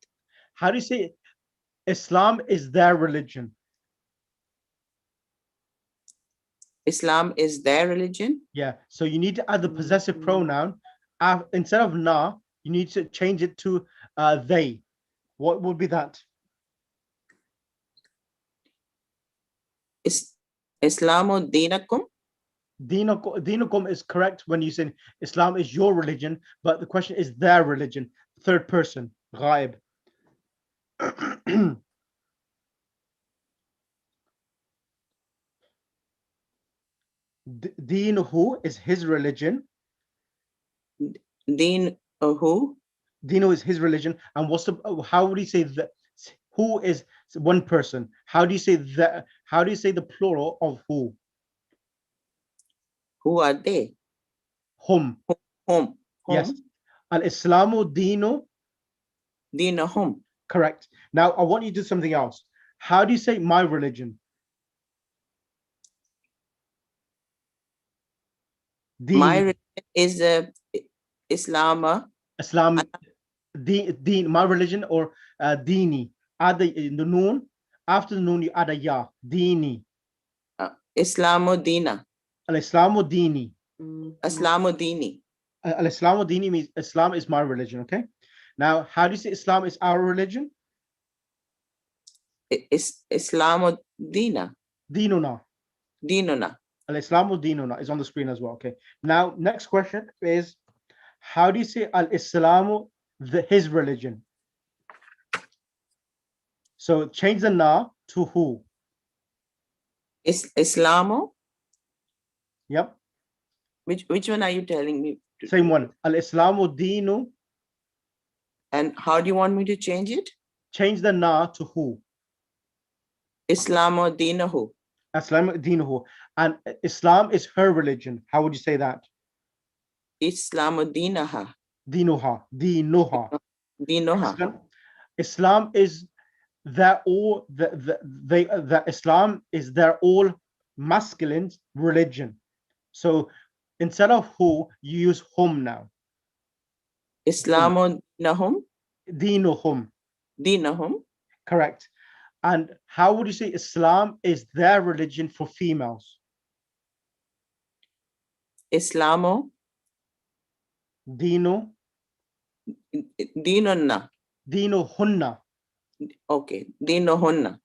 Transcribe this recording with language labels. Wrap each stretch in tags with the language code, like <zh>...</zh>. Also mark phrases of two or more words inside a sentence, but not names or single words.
<en>How do you say Islam is their religion? Islam is their religion. Yeah. So you need to add the possessive pronoun. Instead of na, you need to change it to they. What would be that?</en> <ar>إسلام دينكم.</ar> <en>Dinukum is correct when you say Islam is your religion, but the question is their religion, third person, ghaib. Dinuhu is his religion. Dinuhu. Dinu is his religion. And how would you say that? Who is one person? How do you say that? How do you say the plural of who? Who are they? Hum. Hum.</en> <ar>Yes. الإسلام دين.</ar> <en>Dinahum. Correct. Now I want you to do something else. How do you say my religion? My religion is Islam. Islam. Deen, my religion, or dini. Add the noon. After the noon, you add a ya. Dini.</en> <ar>إسلام دينا. الإسلام ديني. إسلام ديني. الإسلام ديني</ar> <en>means Islam is my religion. Okay. Now, how do you say Islam is our religion?</en> <ar>إسلام دينا.</ar> <en>Dinuna. Dinuna.</en> <ar>الإسلام ديننا</ar> <en>is on the screen as well. Okay. Now, next question is, how do you say Al-Islamu, his religion? So change the na to who? Islamu. Yep. Which one are you telling me? Same one.</en> <ar>الإسلام دين.</ar> <en>And how do you want me to change it? Change the na to who?</en> <ar>إسلام دينه. إسلام دينه.</ar> <en>And Islam is her religion. How would you say that?</en> <ar>إسلام دينها. دينها دينها.</ar> <en>Dinoha. Excellent. Islam is their all the Islam is their all masculine religion. So instead of who, you use hum now.</en> <ar>إسلام دينهم.</ar> <en>Dinuhum. Dinahum. Correct. And how would you say Islam is their religion for females? Islamo, Dino, Dinonna.</en> <ar>دين هن.</ar> <en>Okay, Dinohunna.</en>